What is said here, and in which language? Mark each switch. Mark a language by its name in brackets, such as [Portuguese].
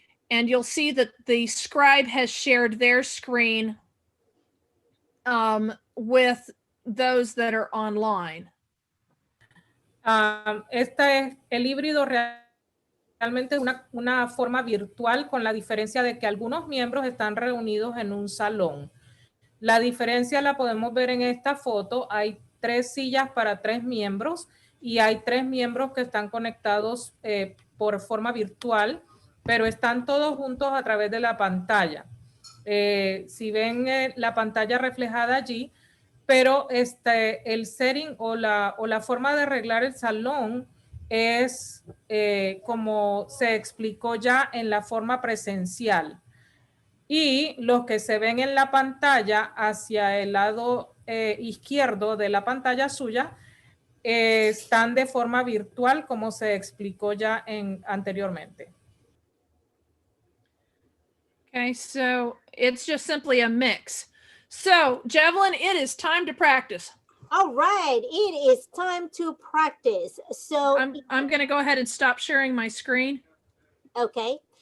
[English] And you'll see that the scribe has shared their screen with those that are online. [Spanish] Este es el híbrido realmente una forma virtual, con la diferencia de que algunos miembros están reunidos en un salón. La diferencia la podemos ver en esta foto. Hay 3 sillas para 3 miembros y hay 3 miembros que están conectados por forma virtual, pero están todos juntos a través de la pantalla. Si ven la pantalla reflejada allí, pero el setting o la forma de arreglar el salón es como se explicó ya en la forma presencial. Y los que se ven en la pantalla hacia el lado izquierdo de la pantalla suya están de forma virtual, como se explicó ya anteriormente. [English] Okay, so it's just simply a mix. So, Javelin, it is time to practice. All right, it is time to practice. So I'm going to go ahead and stop sharing my screen. okay.